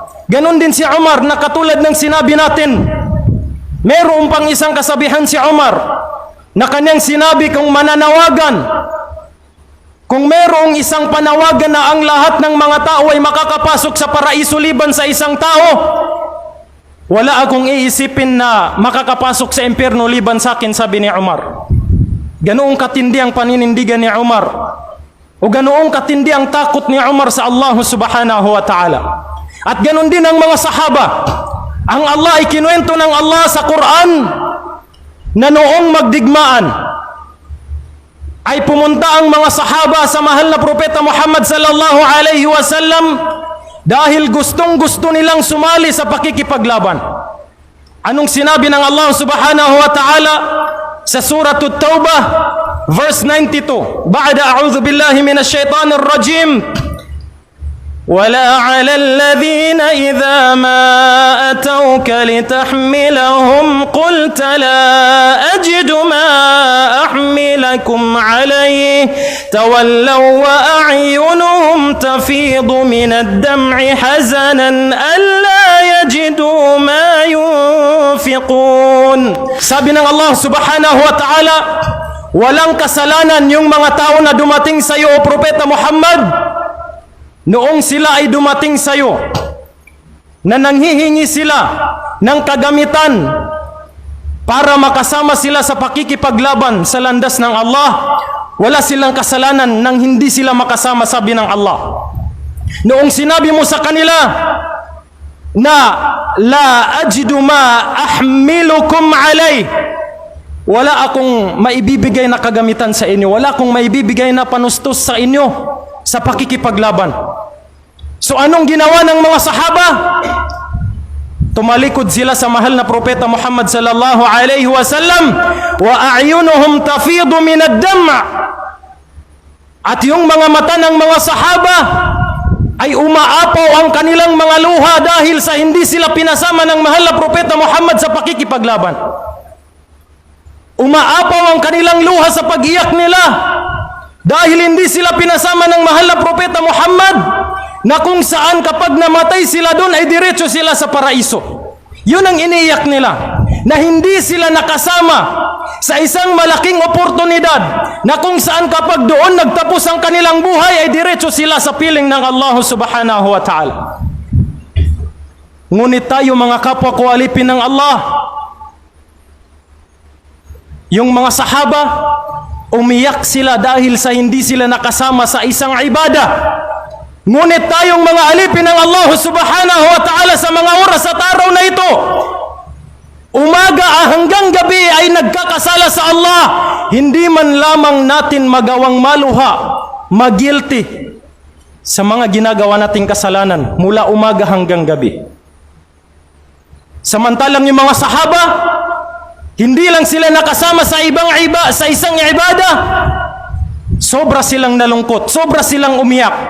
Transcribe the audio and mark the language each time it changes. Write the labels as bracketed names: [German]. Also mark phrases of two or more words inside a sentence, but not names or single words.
[Filipino] Ganon din si Umar, na katulad ng sinabi natin, meron pang isang kasabihan si Umar na kanyang sinabi, kung mananawagan, kung merong isang panawagan na ang lahat ng mga tao ay makakapasok sa paraiso liban sa isang tao, wala akong iisipin na makakapasok sa impyerno liban sa akin, sabi ni Umar. Ganoong katindi ang paninindigan ni Umar, o ganoong katindi ang takot ni Umar sa [Arabic] الله سبحانه وتعالى. [Filipino] At ganon din ang mga sahaba. Ang Allah ay kinuwento ng Allah sa Quran na noong magdigmaan ay pumunta ang mga sahaba sa mahal na propeta Muhammad [Arabic] صلى الله عليه وسلم [Filipino] dahil gustong-gusto nilang sumali sa pakikipaglaban. Anong sinabi ng [Arabic] الله سبحانه وتعالى [Filipino] sa surah At-Taubah verse 92? [Arabic] بعد أعوذ بالله من الشيطان الرجيم. ولا على الذين إذا ما أتوك لتحملهم قلت لا أجد ما أحملكم عليه تولوا وأعينهم تفيض من الدمع حزنا ألا يجدوا ما ينفقون. [Filipino] Sabi ng [Arabic] الله سبحانه وتعالى, [Filipino] walang kasalanan yung mga tao na dumating sa iyo, O Propeta Muhammad, noong sila ay dumating sa iyo, na nanghihingi sila ng kagamitan para makasama sila sa pakikipaglaban sa landas ng Allah, wala silang kasalanan nang hindi sila makasama, sabi ng Allah. Noong sinabi mo sa kanila na [Arabic] لا أجد ما أحملكم عليه, [Filipino] wala akong maibibigay na kagamitan sa inyo, wala akong maibibigay na panustos sa inyo sa pakikipaglaban. So anong ginawa ng mga sahaba? Tumalikod sila sa mahal na propeta Muhammad [Arabic] صلى الله عليه وسلم, وأعينهم تفيض من الدمع'. [Filipino] At yung mga mata ng mga sahaba ay umaapaw ang kanilang mga luha dahil sa hindi sila pinasama ng mahal na propeta Muhammad sa pakikipaglaban. Umaapaw ang kanilang luha sa pag-iyak nila dahil hindi sila pinasama ng mahal na propeta Muhammad, na kung saan kapag namatay sila doon ay diretso sila sa paraiso. Yun ang iniiyak nila, na hindi sila nakasama sa isang malaking oportunidad na kung saan kapag doon nagtapos ang kanilang buhay ay diretso sila sa piling ng [Arabic] الله سبحانه وتعالى. [Filipino] Ngunit tayo mga kapwa ko alipin ng Allah, yung mga sahaba, umiyak sila dahil sa hindi sila nakasama sa isang ibada. Ngunit tayong mga alipin ng [Arabic] الله سبحانه وتعالى [Filipino] sa mga oras at araw na ito, umaga hanggang gabi ay nagkakasala sa Allah, hindi man lamang natin magawang maluha, magilty sa mga ginagawa nating kasalanan mula umaga hanggang gabi. Samantalang yung mga sahaba, hindi lang sila nakasama sa isang ibada, sobra silang nalungkot, sobra silang umiyak.